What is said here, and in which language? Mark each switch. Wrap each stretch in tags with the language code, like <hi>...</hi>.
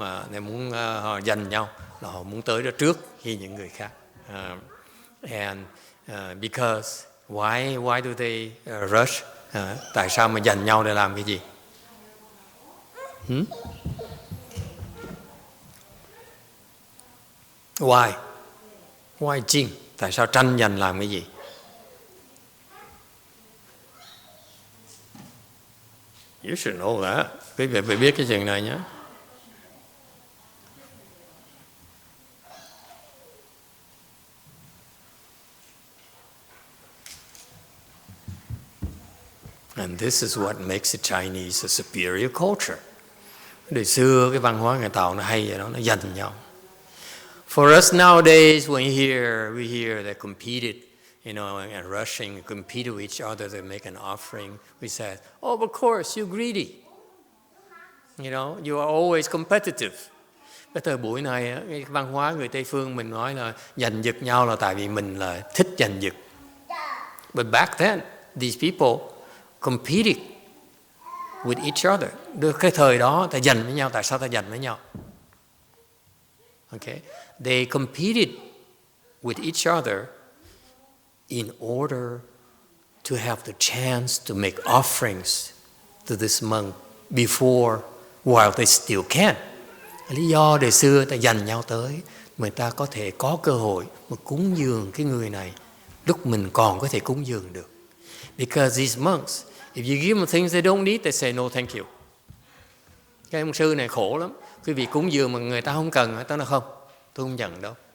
<vi>They muốn họ giành nhau là họ muốn tới đó trước khi những người khác.</vi> <en>And because why do they rush?</en> <vi>Tại sao mà giành nhau để làm cái gì?</vi> <en>Why jing?</en> <vi>Tại sao tranh giành làm cái gì?</vi> <en>You should know that.</en> <vi>Quý vị phải biết cái chuyện này nhé.</vi> <en>And this is what makes the Chinese a superior culture.</en> <vi>Đời xưa cái văn hóa người Tàu nó hay vậy đó, nó giành nhau.</vi> <en>For us nowadays, when we hear they competed and rushing and compete with each other to make an offering. We said, oh, of course, you're greedy. You are always competitive.</en> <vi>Cái thời buổi này, cái văn hóa người Tây Phương mình nói là giành giật nhau là tại vì mình là thích giành giật.</vi> <en>But back then, these people competed with each other.</en> <vi>Cái thời đó ta giành với nhau, tại sao ta giành với nhau?</vi> <en>Okay, they competed with each other in order to have the chance to make offerings to this monk before, while they still can.</en> <vi>Lý do đời xưa ta giành nhau tới, người ta có thể có cơ hội mà cúng dường cái người này lúc mình còn có thể cúng dường được.</vi> <en>Because these monks, if you give them things they don't need, they say no thank you.</en> <vi>Cái ông sư này khổ lắm. Quý vị cúng dường mà người ta không cần, ta nói không, tôi không nhận đâu.</vi>